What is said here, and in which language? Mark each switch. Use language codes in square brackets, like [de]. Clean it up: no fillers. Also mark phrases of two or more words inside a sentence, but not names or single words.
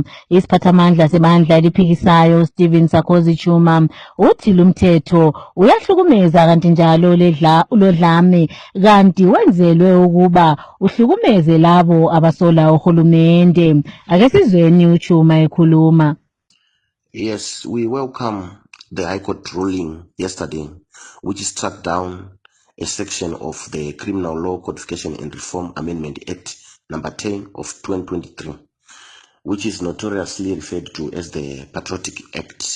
[nd] Isiphathamandla sebandla eliphikisayo Stephen Sarkozy Chuma uthi lumthetho uyahlukumeza kanti njalo ulodlame kanti wenzelwe ukuba uhlukumeze labo abasola uhulumende. Ake sizweni uChuma ekhuluma. [en] Yes, we welcome the High Court ruling yesterday, which struck down a section of the Criminal Law Codification and Reform Amendment Act number 10 of 2023, which is notoriously referred to as the Patriotic Act.